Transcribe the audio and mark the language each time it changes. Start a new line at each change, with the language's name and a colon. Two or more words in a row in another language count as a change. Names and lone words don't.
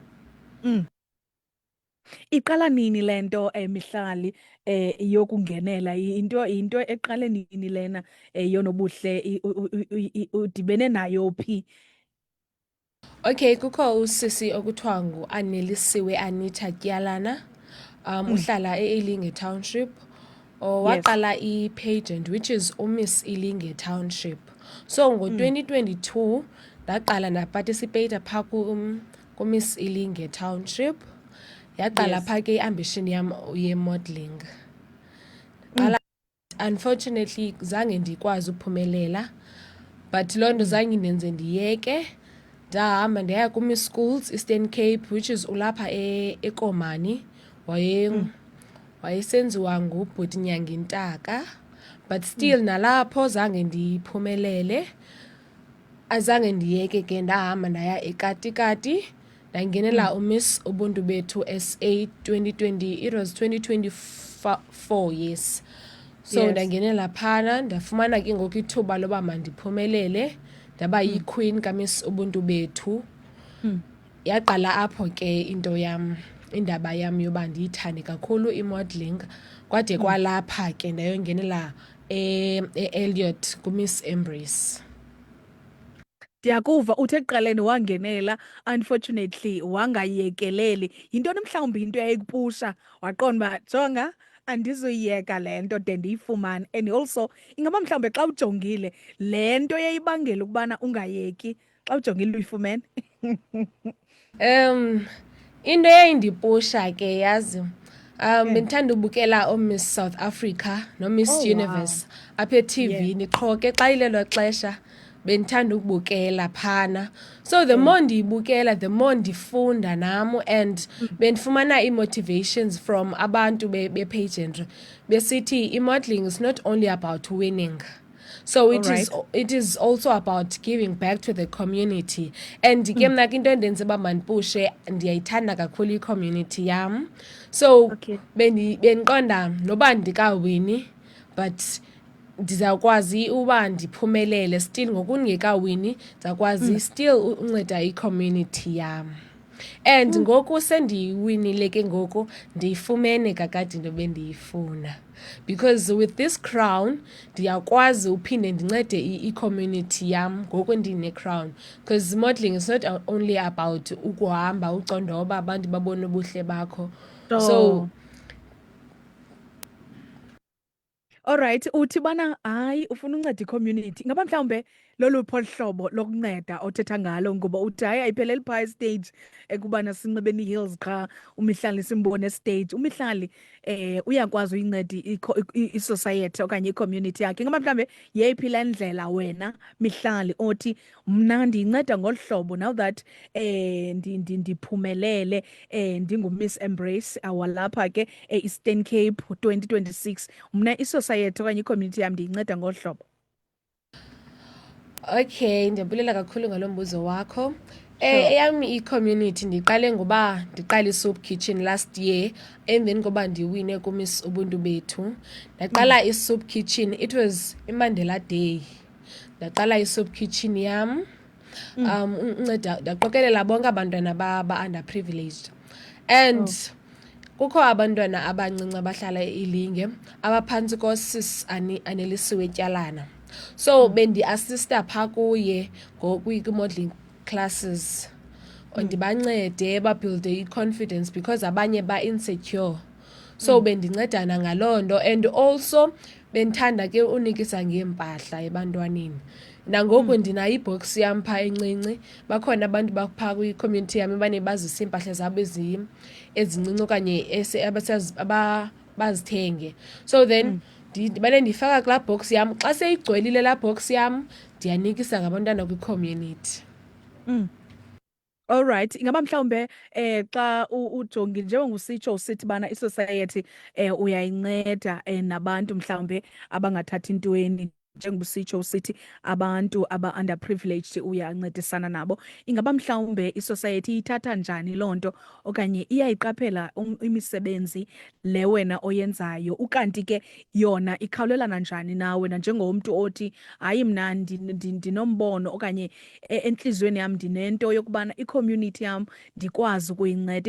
Xhosa: Iqala nini lento Mihlali yokungenela into eqale nini lena yonobuhle udibene nayo phi? Okay, kukho usisi okuthiwa nguAnelisiwe Anita Kyalana. Uhlala eIlinge Township. Waqala i-pageant
English: which is
Xhosa: uMiss Ilinge Township. So ngo-2022 ndaqala ndaparticipate phaa kuMiss Ilinge Township. Yaqala phaa ke i-ambition yam ye-modeling. Unfortunately zange ndikwazi uphumelela, but loo nto zange indenze ndiyeke. Ndahamba ndaya kuMiss Schools Eastern Cape
English: which is
Xhosa: ulapha eKomani. Wayesenziwa ngubhuti Nyangintaka,
English: but still
Xhosa: nalapho zange ndiphumelele. Azange ndiyeke ke ndahamba ndaya eKatikati ndangenela uMiss Ubuntu Bethu SA 2020.
English: It was 2024, yes.
Xhosa: So ndangenela phana ndafumana ke ngoku ithuba loba mandiphumelele ndaba yi-queen kaMiss Ubuntu Bethu. Yaqala apho ke indaba yam yoba ndiyithande kakhulu imodeling kwade kwalapha ke ndayongenela e-Elliot kuMiss Embrace. Ndiyakuva uthe ekuqaleni wangenela, unfortunately wangayekeleli. Yintoni mhlawumbi into eyayikupusha waqonda uba jonga andizuyiyeka le nto de ndiyifumane? And also ingaba mhlawumbe xa ujongile le nto yayibangela ukubana ungayeki xa ujongile uyifumene? Into eyayindipusha ke yazi bendithanda ubukela oMiss South Africa noMiss Universe apha eTV-ni qho ke xa ilelo xesha bendithanda ukubukela phana.
English: So the more
Xhosa: ndiyibukela
English: the more
Xhosa: ndifunda nam and bendifumana ii-motivations from abantu be-pageantry besithi i-modeling
English: is not only about winning. So it is also about giving back to the community.
Xhosa: And ke mna ke into endenza uba mandipushe ndiyayithanda kakhulu i-community yam. So bendiqonda noba ndikawini but ndizawukwazi uba ndiphumelele still ngoku ndingekawini ndizawukwazi still unceda i-community yam. And ngoku sendiwinile ke ngoku ndiyifumene kakade into bendiyifuna,
English: because with this crown
Xhosa: ndiyakwazi uphinde ndincede i-community yam ngoku ndine-crown,
English: because modeling is not only about
Xhosa: ukuhamba ucondoba abantu babone ubuhle bakho. So Alright, uthi bana hayi ufuna unceda i-community. Ingaba mhlawumbe loluphi olu hlobo lokunceda othetha ngalo? Ngoba uthi hayi ayipheleli phaa estage ekubana sinxibeni ii-heels qha uMihlali simbone estage. uMihlali uyakwazi uyinceda i-society okanye i-community yakhe. Ingaba mhlawumbe yeyiphi le ndlela wena Mihlali othi mna ndiyinceda ngolu hlobo
English: now that
Xhosa: ndiphumelele ndinguMiss Embrace awalapha ke e-Eastern Cape 2026, mna i-society okanye i-community yam ndiyinceda ngolu hlobo? Okay, ndiyabulela kakhulu ngalo mbuzo wakho. Eyam i-community ndiqale ngoba ndiqala i-soup kitchen
English: last year
Xhosa: emveni koba ndiwine kuMiss Ubuntu Bethu. Ndaqala i-soup kitchen,
English: it was
Xhosa: iMandela Day. Ndaqala i-soup kitchen yam unceda ndaqokelela bonke abantwana ba-underprivileged and kukho abantwana abancinci abahlala ilinge abaphantsi kosis Anelisiwe Tyalana. So bendi-assista phaa kuye kwi-modelling classes ndibancede babuilde i-confidence because abanye ba-insecure. So bendincedana ngaloo nto and also bendithanda ke unikisa ngeempahla ebantwaneni. Nangoku ndinayo ibhoksi yam phaa encinci, bakhona abantu baphaa kwi-community yam abane bazisa iimpahla zabo ezincinci okanye bazithenge. So then ndimane ndifaka kulaa box yam, xa seyigcwelile laa box yam ndiyanikisa ngabantwana kwi-community.
English: All right,
Xhosa: ingaba mhlawumbe xa ujongi njengongusitsho usithi bana i-society uyayinceda nabantu mhlawumbe abangathathi ntweni, njengobusitsho usithi abantu aba-underprivileged uyancedisana nabo. Ingaba mhlawumbe i-society ithatha njani loo nto okanye iyayiqaphela imisebenzi le wena oyenzayo, ukanti ke yona ikhawulelana njani nawe nanjengomntu othi hayi mna ndinombono okanye entliziyweni yam ndinento yokubana i-community yam ndikwazi ukuyinceda.